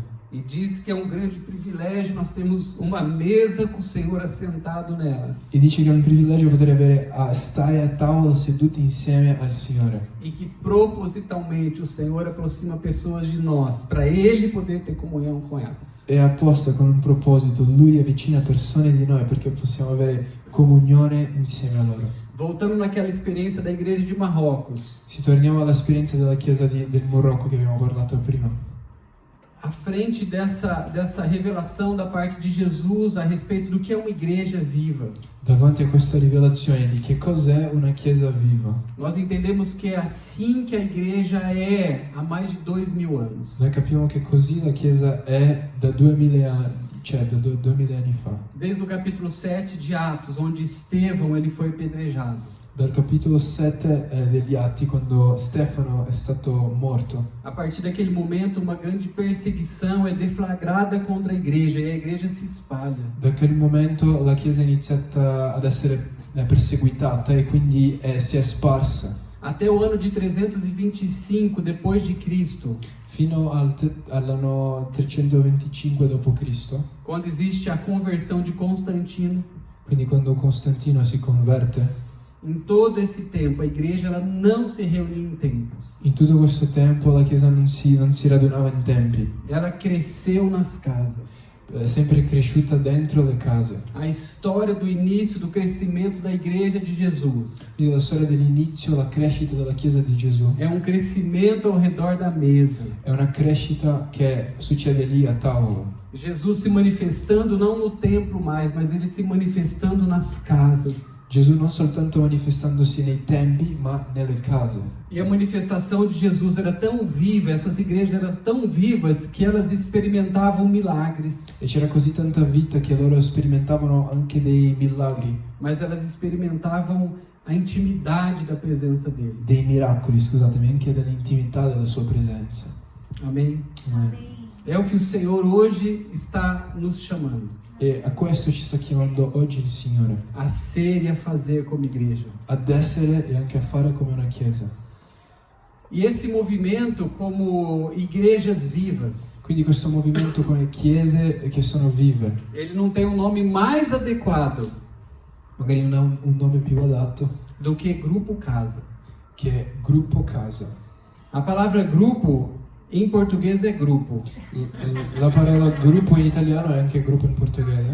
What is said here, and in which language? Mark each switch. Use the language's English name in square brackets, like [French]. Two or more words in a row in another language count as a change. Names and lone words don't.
[Portuguese] E diz que é um grande privilégio nós termos uma mesa com o Senhor assentado nela. [Italian] E dice che è un privilegio poter stare a tavola seduti insieme al Signore. [Portuguese] E que propositalmente o Senhor aproxima pessoas de nós, para Ele poder ter comunhão com elas. [Italian] E apposta con un proposito, Lui avvicina persone di noi perché possiamo avere comunione insieme a loro. [Portuguese] Voltando naquela experiência da igreja de Marrocos. [Italian] Se torniamo all'esperienza della chiesa del Marocco che abbiamo parlato prima. [Portuguese] À frente dessa revelação da parte de Jesus a respeito do que é uma igreja viva. [Italian] Davanti a questa rivelazione di che cos'è una chiesa viva. [Portuguese] Nós entendemos que é assim que a igreja é há mais de 2000 anos. [Italian] Noi capiamo che così la chiesa è da 2000 anni, cioè da 2000 anni fa. [Portuguese] Desde o capítulo 7 de Atos, onde Estevão ele foi apedrejado. [Italian] Dal capitolo 7 degli Atti, quando Stefano è stato morto. [Portuguese] A partir daquele momento, uma grande perseguição é deflagrada contra a igreja e a igreja se espalha. [Italian] Da quel momento la Chiesa è iniziata ad essere perseguitata e quindi si è sparsa. [Portuguese] Até o ano de 325 depois de Cristo. [Italian] Fino all'anno 325 d.C. [Portuguese] Quando existe a conversão de Constantino. [Italian] Quindi quando Costantino si converte. [Portuguese] Em todo esse tempo, a igreja ela não se reunia em templos. [Italian] In tutto questo tempo la Chiesa non si radunava in tempi, [Portuguese] Ela cresceu nas casas. [Italian] è sempre cresciuta dentro le case. [Portuguese] A história do início do crescimento da igreja de Jesus [Italian] Quindi la storia dell'inizio, la crescita della Chiesa di Gesù, [Portuguese] é um crescimento ao redor da mesa. [Italian] è una crescita che succede lì a tavola. [Portuguese] Jesus se manifestando não no templo mais, mas ele se manifestando nas casas. [Italian] Gesù non soltanto manifestandosi nei tempi, ma nelle case. [Portuguese] E a manifestação de Jesus era tão viva, essas igrejas eram tão vivas que elas experimentavam milagres, [Italian] E c'era così tanta vita che loro sperimentavano anche dei milagri, [Portuguese] mas elas experimentavam a intimidade da presença dele. [Italian] dei miracoli, scusatemi, anche dell'intimità della sua presenza. [Portuguese] Amém? [Italian] Amen. [Portuguese] É o que o Senhor hoje está nos chamando, [Italian] E a questo ci sta chiamando oggi il Signore, [Portuguese] a ser e a fazer como igreja. [Italian] ad essere e anche a fare come una Chiesa. [Portuguese] E esse movimento como igrejas vivas, [Italian] Quindi questo movimento come chiese che sono vive, [Portuguese] ele não tem um nome mais adequado [Italian] magari non ha un nome più adatto, [Portuguese] do que grupo casa. [Italian] che è gruppo casa. [Portuguese] A palavra grupo em português é grupo. [Italian] La parola gruppo in italiano è anche gruppo in portoghese,